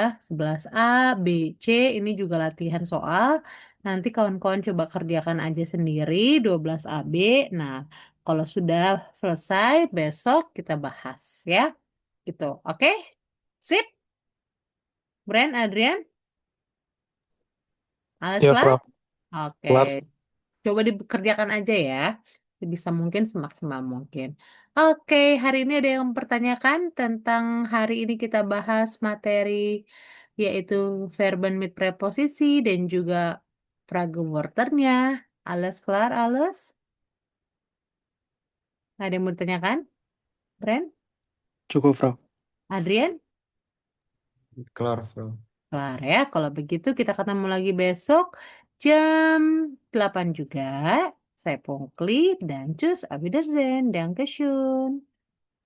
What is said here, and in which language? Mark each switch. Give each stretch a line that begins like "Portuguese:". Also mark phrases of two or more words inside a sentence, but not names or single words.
Indonesian: 11A, B, C ini juga latihan soal. Nanti kawan-kawan coba kerjakan aja sendiri 12AB. Nah, kalau sudah selesai besok kita bahas ya. Gitu. Oke? Sip. Brand, Adrian?
German: Alles
Indonesian: Ya,
German: klar? Frau.
Indonesian: Oke,
German: Klar.
Indonesian: coba dikerjakan aja ya. Sebisa mungkin, semaksimal mungkin. Oke, hari ini ada yang mempertanyakan tentang hari ini kita bahas materi yaitu
German: verben mit
Indonesian: preposisi dan juga Frageworternya.
German: Alles klar, alles?
Indonesian: Ada yang mau ditanyakan? Brand? Cukup,
German: Frau.
Indonesian: Adrian?
German: Klar, Frau.
Indonesian: Kelar ya, kalau begitu kita ketemu lagi besok jam 8 juga. Saya Pungkli dan Cus
German: Auf Wiedersehen. Dankeschön.